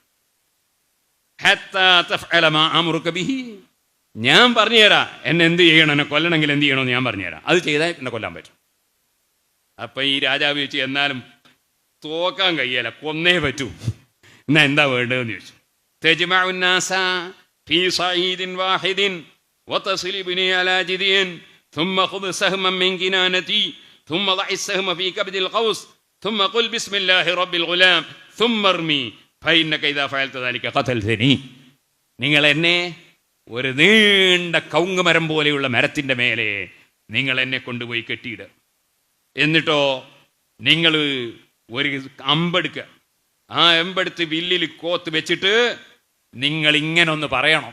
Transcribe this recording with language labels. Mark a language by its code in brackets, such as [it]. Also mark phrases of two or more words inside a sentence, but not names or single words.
[ml] ഞാൻ പറഞ്ഞുതരാം എന്നെ എന്ത് ചെയ്യണം, എന്നെ കൊല്ലണമെങ്കിൽ എന്ത് ചെയ്യണമെന്ന് ഞാൻ പറഞ്ഞുതരാം. അത് ചെയ്താൽ എന്നെ കൊല്ലാൻ പറ്റും. അപ്പൊ ഈ രാജാവ് ചോദിച്ചു, എന്നാലും തോക്കാൻ കഴിയല, കൊന്നേ പറ്റൂ, എന്നാ എന്താ വേണ്ടതെന്ന് ചോദിച്ചു. [ar] تجمع الناس في صعيد واحد وتصلبني على جذع ثم خذ سهما من كنانتي ثم ضع السهم في كبد القوس ثم قل بسم الله رب الغلام ثم ارمي فإنك إذا فعلت ذلك قتلتني. [ml] നിങ്ങൾ എന്നെ ഒരു നീണ്ട കൗങ്ങുമരം പോലെയുള്ള മരത്തിന്റെ മേലെ നിങ്ങൾ എന്നെ കൊണ്ടുപോയി കെട്ടിയിടുക. എന്നിട്ടോ നിങ്ങൾ ഒരു അമ്പെടുക്കുക. ആ അമ്പെടുത്ത് വില്ലിൽ കോത്ത് വെച്ചിട്ട് നിങ്ങൾ ഇങ്ങനെ ഒന്ന് പറയണം.